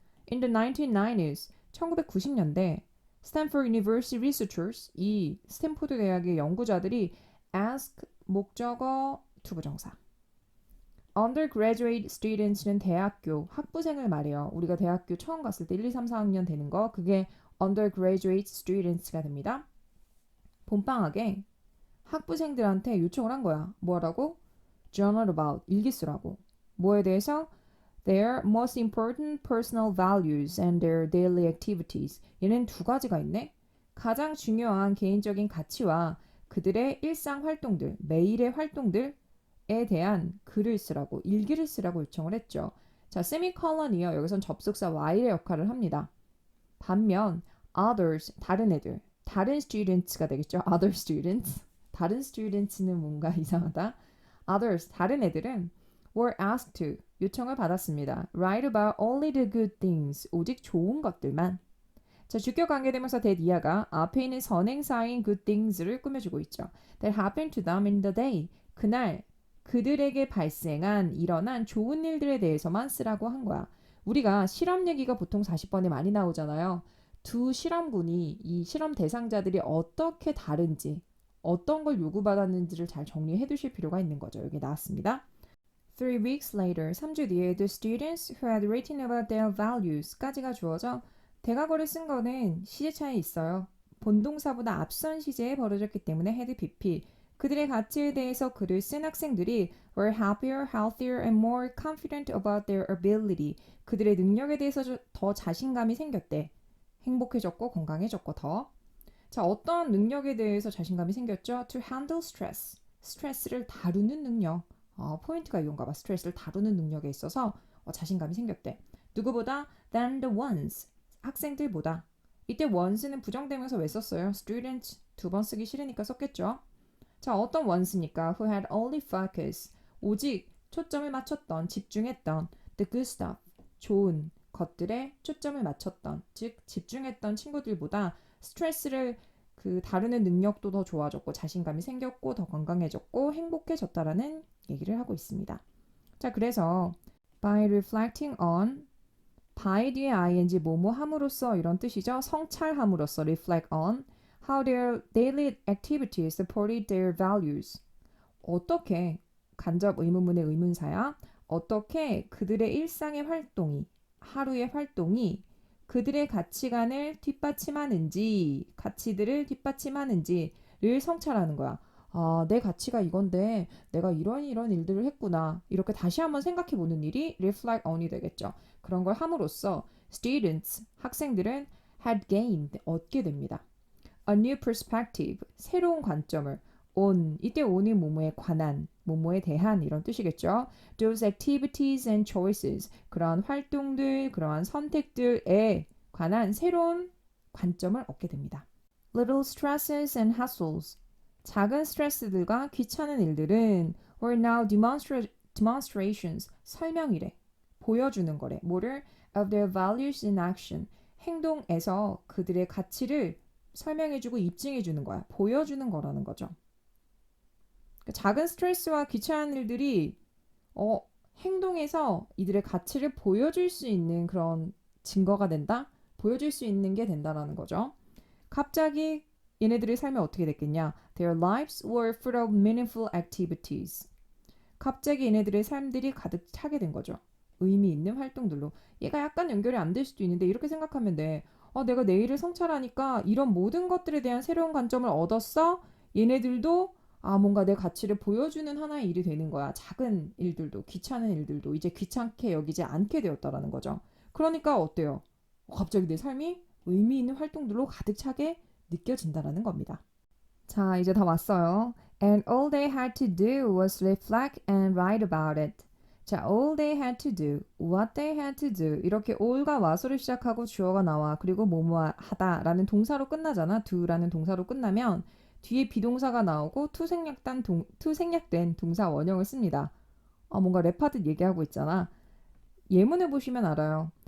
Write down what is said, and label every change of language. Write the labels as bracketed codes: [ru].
[en] In the 1990s, [ko] 1990년대 [en] Stanford University researchers, [ko] 이 스탠포드 대학의 연구자들이 ask 목적어 투부정사 undergraduate students는 대학교 학부생을 말해요. 우리가 대학교 처음 갔을 때 1, 2, 3, 4학년 되는 거 그게 undergraduate students가 됩니다. 봄방학에 학부생들한테 요청을 한 거야. 뭐라고? [en] journal about [ko] 일기 쓰라고. 뭐에 대해서? [en] Their most important personal values and their daily activities. [ko] 얘는 두 가지가 있네. 가장 중요한 개인적인 가치와 그들의 일상 활동들, 매일의 활동들에 대한 글을 쓰라고, 일기를 쓰라고 요청을 했죠. 자, 세미콜론이요. 여기선 접속사 while의 역할을 합니다. 반면 others, 다른 애들, 다른 students가 되겠죠. other students. 다른 students는 뭔가 이상하다. others, 다른 애들은 were asked to, 요청을 받았습니다. [en] Write about only the good things, [ko] 오직 좋은 것들만. 자, 주격 관계대명사 that 앞에 있는 선행사인 good things를 꾸며주고 있죠. [en] That happened to them in the day, [ko] 그날 그들에게 발생한, 일어난 좋은 일들에 대해서만 쓰라고 한 거야. 우리가 실험 얘기가 보통 40번에 많이 나오잖아요. 두 실험군이, 이 실험 대상자들이 어떻게 다른지, 어떤 걸 요구받았는지를 잘 정리해 두실 필요가 있는 거죠. 여기 나왔습니다. [en] 3 weeks later, [ko] 3주 뒤에 [en] the students who had written about their values [ko] 까지가 주어져 대각어를 쓴 거는 시제차에 있어요. 본동사보다 앞선 시제에 벌어졌기 때문에 had PP. 그들의 가치에 대해서 글을 쓴 학생들이 [en] were happier, healthier, and more confident about their ability. [ko] 그들의 능력에 대해서 더 자신감이 생겼대. 행복해졌고 건강해졌고 더. 자, 어떤 능력에 대해서 자신감이 생겼죠? [en] To handle stress. [ko] 스트레스를 다루는 능력. 포인트가 이건가 봐. 스트레스를 다루는 능력에 있어서 자신감이 생겼대. 누구보다? [en] Than the ones. [ko] 학생들보다. 이때 ones는 부정대명사 왜 썼어요? students 두 번 쓰기 싫으니까 썼겠죠. 자, 어떤 ones입니까? [en] Who had only focus. [ko] 오직 초점을 맞췄던, 집중했던 [en] the good stuff. [ko] 좋은 것들에 초점을 맞췄던, 즉 집중했던 친구들보다 스트레스를 다루는 능력도 더 좋아졌고 자신감이 생겼고 더 건강해졌고 행복해졌다라는 얘기를 하고 있습니다. 자, 그래서 [en] by reflecting on [ko] by 뒤에 ing 뭐뭐 함으로써 이런 뜻이죠. 성찰함으로써 [en] reflect on how their daily activities supported their values. [ko] 어떻게 간접 의문문의 의문사야. 어떻게 그들의 일상의 활동이 하루의 활동이 그들의 가치관을 뒷받침하는지 가치들을 뒷받침하는지를 성찰하는 거야. 내 가치가 이건데 내가 이런 일들을 했구나. 이렇게 다시 한번 생각해 보는 일이 reflect on이 되겠죠. 그런 걸 함으로써 students, 학생들은 [en] had gained, [ko] 얻게 됩니다. [en] A new perspective, [ko] 새로운 관점을 on, 이때 on이 뭐뭐에 관한, 뭐뭐에 대한 이런 뜻이겠죠. [en] Those activities and choices. [ko] 그러한 활동들, 그러한 선택들에 관한 새로운 관점을 얻게 됩니다. [en] Little stresses and hassles. [ko] 작은 스트레스들과 귀찮은 일들은 [en] were now demonstrations. [ko] 설명이래. 보여주는 거래. 뭐를? [en] Of their values in action. [ko] 행동에서 그들의 가치를 설명해주고 입증해주는 거야. 보여주는 거라는 거죠. 작은 스트레스와 귀찮은 일들이 행동에서 이들의 가치를 보여줄 수 있는 그런 증거가 된다? 보여줄 수 있는 게 된다라는 거죠. 갑자기 얘네들의 삶이 어떻게 됐겠냐? [en] Their lives were full of meaningful activities. [ko] 갑자기 얘네들의 삶들이 가득 차게 된 거죠. 의미 있는 활동들로. 얘가 약간 연결이 안 될 수도 있는데 이렇게 생각하면 돼. 내가 내일을 성찰하니까 이런 모든 것들에 대한 새로운 관점을 얻었어? 얘네들도 뭔가 내 가치를 보여주는 하나의 일이 되는 거야. 작은 일들도, 귀찮은 일들도 이제 귀찮게 여기지 않게 되었다라는 거죠. 그러니까 어때요? 갑자기 내 삶이 의미 있는 활동들로 가득 차게 느껴진다라는 겁니다. 자, 이제 다 왔어요. [en] And all they had to do was reflect and write about it. 자, all they had to do, what they had to do. [ko] 이렇게 all과 what으로 시작하고 주어가 나와. 그리고 뭐뭐 하다라는 동사로 끝나잖아. do라는 동사로 끝나면 뒤에 비동사가 나오고 투생략된 동사 원형을 씁니다. 뭔가 랩하듯 얘기하고 있잖아. 예문을 보시면 알아요.